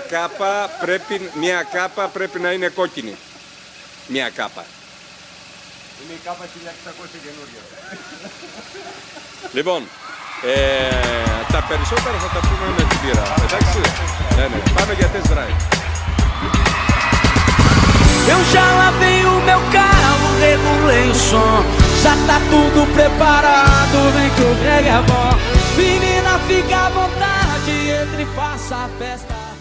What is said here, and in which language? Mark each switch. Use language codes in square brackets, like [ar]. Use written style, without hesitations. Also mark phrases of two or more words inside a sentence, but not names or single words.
[el] Μία κάπα πρέπει να είναι κόκκινη. Μία κάπα. Είναι η κάπα 1600 καινούργια. Λοιπόν, τα περισσότερα θα τα πούμε με την πύρα. Εντάξει, ναι. Πάμε για [en] test drive. [pt] Eu já lavei o meu carro, regulei o som. Já tá tudo preparado, vem que o brega é bom. Menina, fica à vontade, entre e faça a festa.